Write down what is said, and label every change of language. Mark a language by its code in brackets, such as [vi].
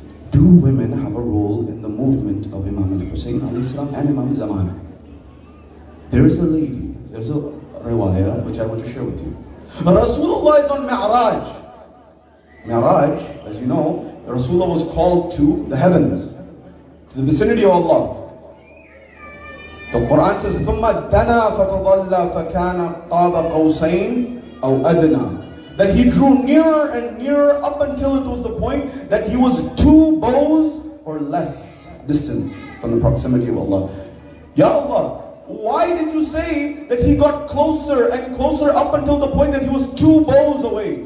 [en] Do women have a role in the movement of Imam al-Hussein and Imam Zaman? There is a lady, there's a riwayah which I want to share with you. Rasulullah is on Mi'raj. Mi'raj, as you know, Rasulullah was called to the heavens, to the vicinity of Allah. The Quran says, [ar] ثُمَّ دَنَا فَتَضَلَّ فَكَانَ قَابَ قَوْسَيْنِ أَوْ أَدْنَى. [en] That he drew nearer and nearer up until it was the point that he was 2 bows or less distance from the proximity of Allah. Ya Allah, why did you say that he got closer and closer up until the point that he was 2 bows away?